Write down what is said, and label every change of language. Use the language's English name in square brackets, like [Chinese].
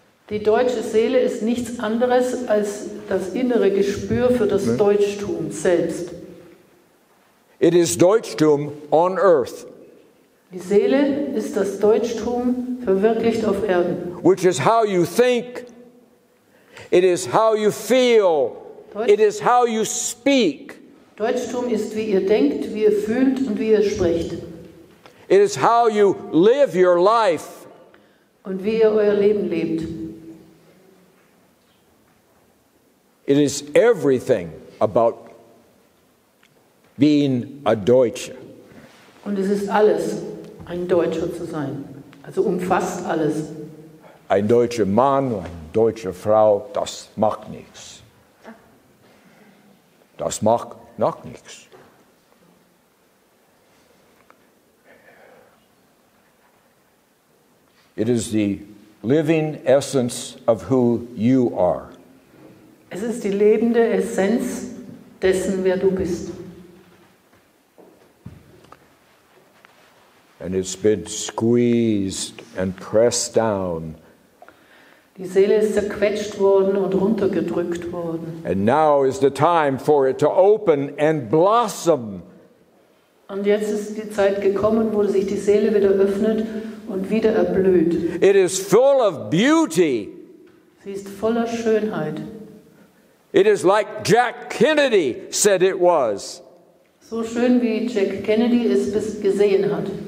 [German] Die deutsche Seele ist nichts anderes als das innere Gespür für das Deutschtum selbst. [English] It is Deutschtum on earth. [German] Die Seele ist das Deutschtum verwirklicht auf Erden. [English] Which is how you think, it is how you feel, it is how you speak. [German] Deutschtum ist, wie ihr denkt, wie ihr fühlt und wie ihr sprecht. [English] It is how you live your life. [German] Und wie ihr euer Leben lebt. [English] It is everything about being a Deutscher. [German] Und es ist alles, ein Deutscher zu sein. Also umfasst alles. Ein deutscher Mann, eine deutsche Frau, das macht nichts. Das macht noch nichts. [English] It is the living essence of who you are. [German] Es ist die lebende Essenz dessen, wer du bist. [English] And it's been squeezed and pressed down. [German] Die Seele ist zerquetscht worden und runtergedrückt worden. [English] And now is the time for it to open and blossom. [German] Und jetzt ist die Zeit gekommen, wo sich die Seele wieder öffnet und wieder erblüht. [English] It is full of beauty. [German] Sie ist voller Schönheit. [English] It is like Jack Kennedy said it was. [German] So schön wie Jack Kennedy es gesehen hat.